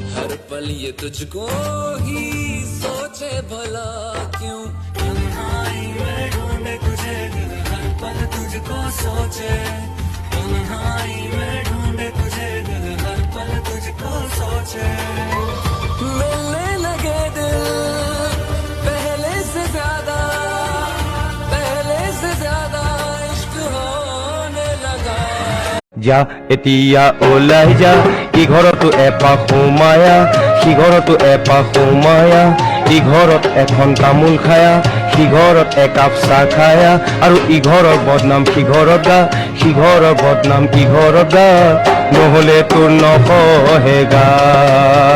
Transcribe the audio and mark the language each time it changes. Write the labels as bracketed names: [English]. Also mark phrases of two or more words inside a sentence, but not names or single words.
[Hindi] हर पल ये तुझको ही सोचे भला क्यों तन्हाई में ढूंढे तुझे दिल हर पल तुझको सोचे तन्हाई में ढूंढे तुझे दिल हर पल तुझको सोचे मिलने लगे दिल पहले से ज्यादा इश्क होने लगा [Assamese] যা এতিয়া ওলাই যা ইঘৰতো এপাক সোমায়া সিঘৰতো এপাক সোমায়া ইঘৰত এখন তামোল খায়া সিঘৰত একাপ চাহ খায়া আৰু ইঘৰৰ বদনাম সিঘৰত গা সিঘৰৰ বদনাম ইঘৰত গা নহ'লে তোৰ নকহে গা